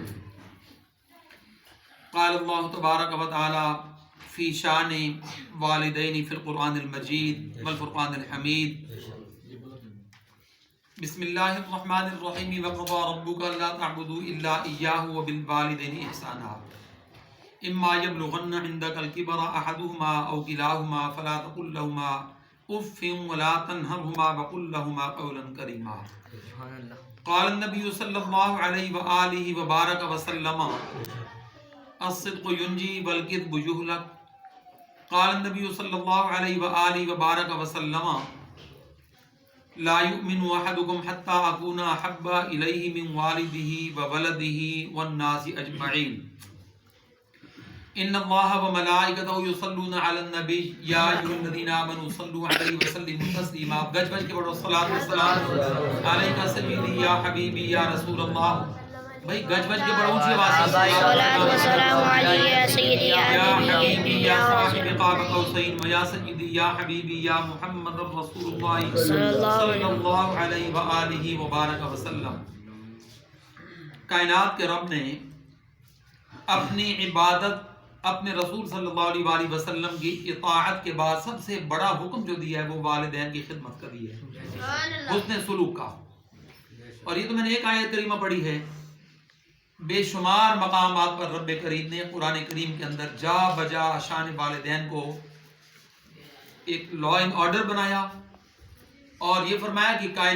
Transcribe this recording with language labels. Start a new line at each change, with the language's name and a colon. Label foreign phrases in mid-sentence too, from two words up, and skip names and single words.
Arabic: قال الله تبارك وتعالى في شأن والدين في القرآن المجيد والفرقان الحميد. بسم الله الرحمن الرحيم. وقضى ربك ألا تعبدوا إلا إياه وبالوالدين إحسانا. إما يبلغن عندك الكبر أحدهما أو كلاهما فلا تقل لهما أف ولا تنهرهما وقل لهما قولا كريما. قال النبي صلى الله عليه وآله وبارك وسلم الصدق ينجي والكذب يهلك. قال النبي صلى الله عليه وآله وبارك وسلم لا يؤمن أحدكم حتى أكون أحب إليه من والده وولده والناس أجمعين. إن الله وملائكته يصلون على النبي يا أيها الذين آمنوا صلوا عليه وسلموا تسليما.
Urdu: گج بج کے پڑھو
Arabic: الصلاة والسلام عليك سيدي يا حبيبي يا رسول الله.
Urdu: بھائی گج بج کے پڑھو، اونچی آواز سے
Arabic: الصلاة والسلام عليك سيدي يا حبيبي يا صاحب قاب قوسين ويا سيدي يا حبيبي يا محمد رسول الله صلى الله عليه وآله وبارك وسلم.
Urdu: کائنات کے رب نے اپنی عبادت اپنے رسول
Arabic: صلى الله عليه وسلم
Urdu: کی اطاعت کے بعد سب سے بڑا حکم جو دیا ہے وہ والدین کی خدمت کا دیا ہے، حسن سلوک کا. اور یہ تو میں نے ایک آیت کریمہ پڑھی ہے، بے شمار مقامات پر رب کریم نے قرآن کریم کے اندر جا بجا شان والدین کو ایک
English: law and order
Urdu: بنایا اور یہ فرمایا کہ